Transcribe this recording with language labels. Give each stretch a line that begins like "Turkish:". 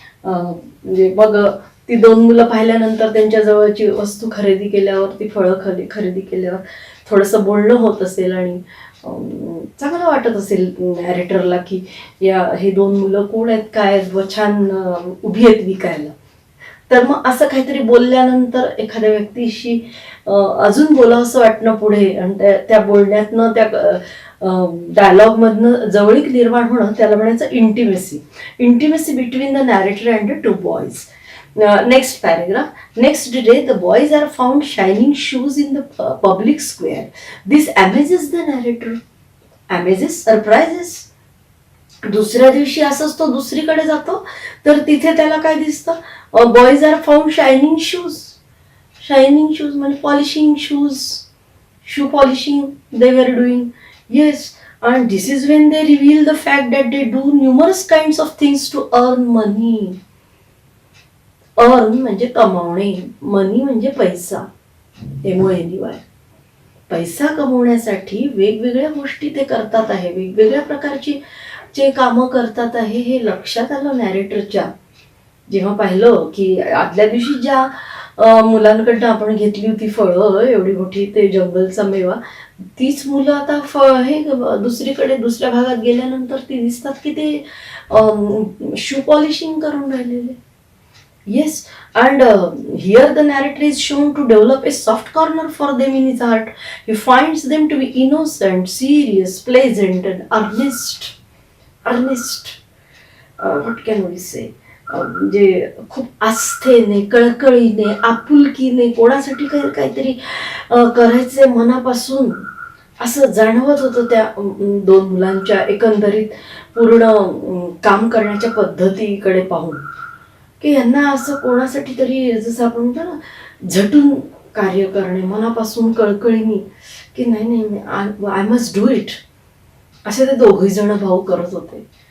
Marathi: म्हणजे मग ती दोन मुलं पाहिल्यानंतर त्यांच्या जवळची वस्तू खरेदी केल्यावर, ती फळं खरेदी केल्यावर थोडंसं बोलणं होत असेल आणि चांगलं वाटत असेल नॅरेटरला की हे दोन मुलं कोण आहेत, काय व छान उभी आहेत विकायला. तर मग असं काहीतरी बोलल्यानंतर एखाद्या व्यक्तीशी अजून बोलावंसं वाटणं पुढे, आणि त्या बोलण्यातनं, त्या डायलॉगमधनं जवळीक निर्माण होणं, त्याला म्हणायचं intimacy.
English: Intimacy between the narrator and the two boys. Next paragraph. Next day, the boys are found shining shoes in the public square. This amazes the narrator. Amazes, surprises.
Marathi: दुसऱ्या दिवशी असंच तो दुसरीकडे जातो, तर तिथे त्याला काय दिसतं,
English: Boys are found shining shoes. Shining shoes म्हणजे polishing shoes, shoe polishing they were doing. Yes, and this is when they reveal the fact that they do numerous kinds of things to earn money.
Marathi: Earn म्हणजे कमावणे, मनी म्हणजे पैसा, MONEY. पैसा कमवण्यासाठी वेगवेगळ्या गोष्टी ते करतात आहे, वेगवेगळ्या प्रकारची जे कामं करतात आहे हे लक्षात आलं नॅरेटरच्या. जेव्हा पाहिलं की आदल्या दिवशी ज्या मुलांकडनं आपण घेतली होती फळं एवढी मोठी, ते जंगलचा मेवा, तीच मुलं आता हे दुसरीकडे दुसऱ्या भागात गेल्यानंतर ती दिसतात की ते शू पॉलिशिंग करून राहिलेले.
English: Yes, and here the narrator is shown to develop a soft corner for them in his heart. He finds them to be innocent, serious, pleasant, and earnest. Earnest. What can we say?
Marathi: जे खूप आस्थेने, कळकळीने, आपुलकीने कोणासाठी काहीतरी करायचे मनापासून असं जाणवत होतं त्या दोन मुलांच्या एकंदरीत पूर्ण काम करण्याच्या पद्धतीकडे पाहून, की यांना असं कोणासाठी तरी, जसं आपण म्हणतो ना, झटून कार्य करणे, मनापासून कळकळीने की नाही
English: I must do it,
Marathi: असे ते दोघे जण भाऊ करत होते.